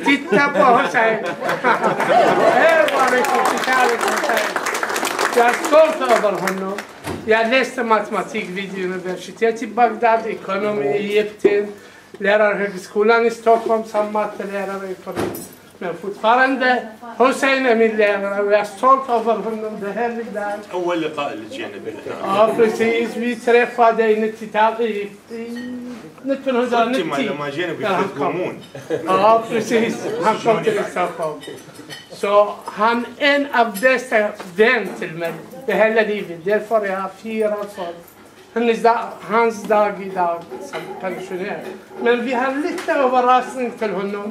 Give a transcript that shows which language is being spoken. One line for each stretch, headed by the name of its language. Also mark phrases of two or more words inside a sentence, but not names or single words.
Swedish: Titta på Hussein. Jag är stolt över honom. Jag läste matematik vid universitetet i Bagdad, ekonomi i Egypten, lärarhögskolan i Stockholm som mattelärare. Men fortfarande, Hussein är min lärare och jag är stolt över honom. Det här är
Arabic: أول لقاء اللي جينا به.
Swedish: Ja, precis. Vi träffade i 1990.
Arabic: لما جينا بيخدمون.
Swedish: Ja, precis. Han kom till Stockholm. Så han är en av dessa vän till mig det hela livet. Därför jag firar för hans dag idag som pensionär. Men vi har lite överraskning till honom.